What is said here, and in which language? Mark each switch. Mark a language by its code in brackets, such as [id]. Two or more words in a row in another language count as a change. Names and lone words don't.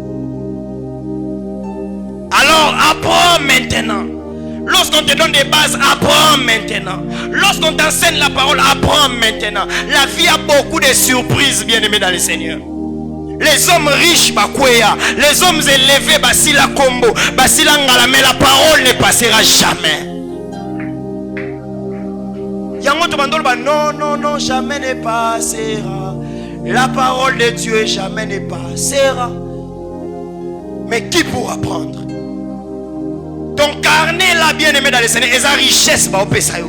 [fr] Alors apprends maintenant. Lorsqu'on te donne des bases, apprends maintenant. Lorsqu'on t'enseigne la parole, apprends maintenant. La vie a beaucoup de surprises, bien aimé dans le Seigneur. Les hommes riches, les hommes élevés, [ln] basila combo, basila ngala, [fr] mais la parole ne passera jamais. Non, jamais ne passera. La parole de Dieu jamais ne passera. Mais qui pourra prendre? Ton carnet là, bien aimé dans le Seigneur, et sa richesse va au Pesayo.